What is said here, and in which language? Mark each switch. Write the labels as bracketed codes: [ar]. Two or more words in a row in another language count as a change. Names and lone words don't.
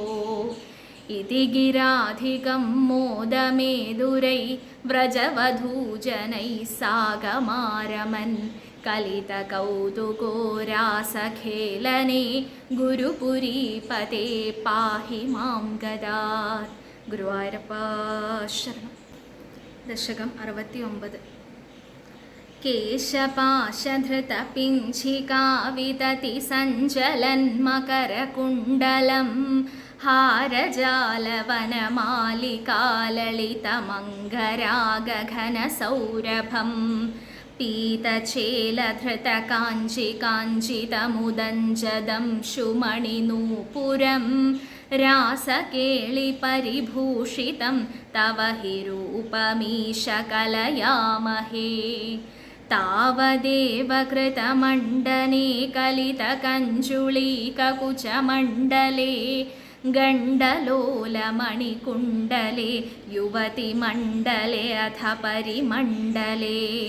[sa] इति गिराधिकं मोदमेदुरै व्रजवधूजनैः सागमारमन्. कलितकौतुको रासखेलने गुरुपुरीपते पाहि मां गदात्. [ml] ഗുരുവായൂരപ്പ ശരണം. ദശകം 69. [sa] കേശപാശധൃതപിഞ്ചികാവിതതി സഞ്ചലന്മകരകുണ്ടലം ഹാരജാലവനമാലികാലളിതമംഗരാഗഘനസൗരഭം. പീതചേലധൃതകാഞ്ചികാഞ്ചിതമുദഞ്ജദം ശുമണിനൂപുരം रासकेलिपरिभूषितं तव हि रूपमीश कलयामहे तावदेव कृतमण्डने कलितकञ्जुलीककुचमण्डले गण्डलोलमणिकुण्डले युवतिमण्डले अथ परिमण्डले